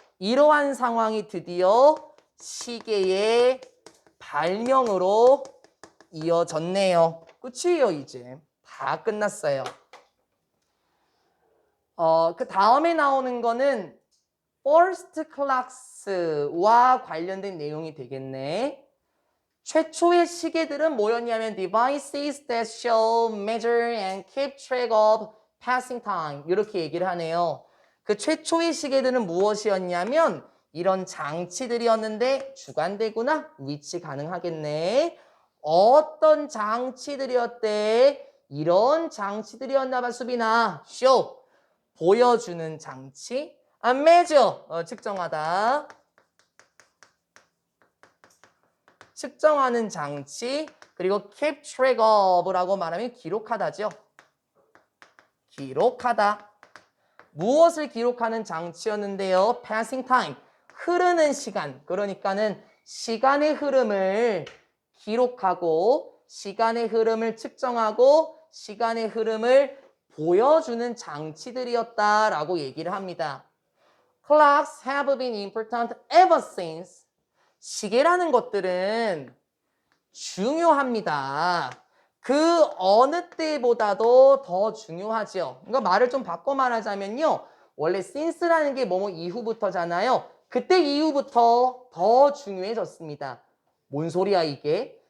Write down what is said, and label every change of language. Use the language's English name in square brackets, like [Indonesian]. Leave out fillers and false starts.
[Korean] 이러한 상황이 드디어 시계의 발명으로 이어졌네요. 끝이에요, 이제. 다 끝났어요. 그 다음에 나오는 거는 first clocks와 관련된 내용이 되겠네. 최초의 시계들은 뭐였냐면 [English] devices that show, measure, and keep track of passing time [Korean] 이렇게 얘기를 하네요. 그 최초의 시계들은 무엇이었냐면 이런 장치들이었는데 주관되구나. 위치 가능하겠네. 어떤 장치들이었대? 이런 장치들이었나 봐, 수빈아. show, 보여주는 장치. measure, 측정하다. 측정하는 장치. 그리고 [English] keep track of [Korean] 라고 말하면 기록하다죠. 기록하다. 무엇을 기록하는 장치였는데요? passing time, 흐르는 시간. 그러니까는 시간의 흐름을 기록하고 시간의 흐름을 측정하고 시간의 흐름을 보여주는 장치들이었다라고 얘기를 합니다. [English] Clocks have been important ever since. [Korean] 시계라는 것들은 중요합니다. 그 어느 때보다도 더 중요하죠. 그러니까 말을 좀 바꿔 말하자면요. 원래 since라는 게 뭐뭐 이후부터잖아요. 그때 이후부터 더 중요해졌습니다. 뭔 소리야 이게?